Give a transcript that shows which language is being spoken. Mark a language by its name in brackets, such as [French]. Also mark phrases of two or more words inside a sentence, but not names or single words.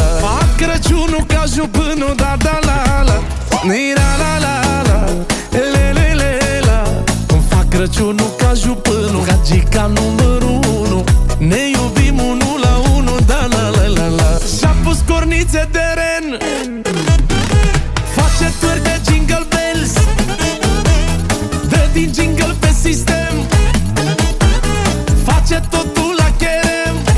[Romanian] Fac Crăciunul ca jupânul, da da la la ni la la la la le le le la. Îmi fac Crăciunul ca jupânul, gagica numărul 1, ne iubim unul la unul, da la la la la. Și-a pus cornițe de ren, face twerk de [English] Jingle Bells, [Romanian] dă din jingle pe sistem, face totul la cherem.